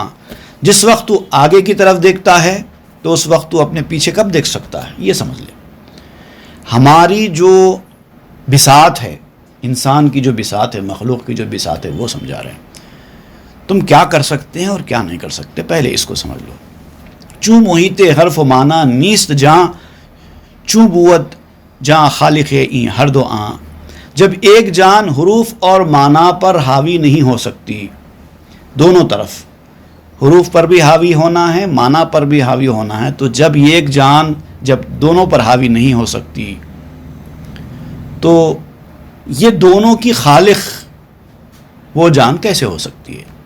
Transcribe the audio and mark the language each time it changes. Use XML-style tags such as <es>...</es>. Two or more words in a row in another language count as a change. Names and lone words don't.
<ur>جس وقت تو آگے کی طرف دیکھتا ہے تو اس وقت تو اپنے پیچھے کب دیکھ سکتا ہے. یہ سمجھ لے ہماری جو بساط ہے، انسان کی جو بساط ہے، مخلوق کی جو بساط ہے، وہ سمجھا رہے ہیں. تم کیا کر سکتے ہیں اور کیا نہیں کر سکتے، پہلے اس کو سمجھ لو.</ur> <fa>چوں محیط حرف و مانا نیست جاں، چوں بوت جاں خالق این ہر دو آں.</fa> <ur>جب ایک جان حروف اور معنی پر حاوی نہیں ہو سکتی، دونوں طرف حروف پر بھی حاوی ہونا ہے، معنی پر بھی حاوی ہونا ہے، تو جب ایک جان جب دونوں پر حاوی نہیں ہو سکتی تو یہ دونوں کی خالق وہ جان کیسے ہو سکتی ہے.</ur>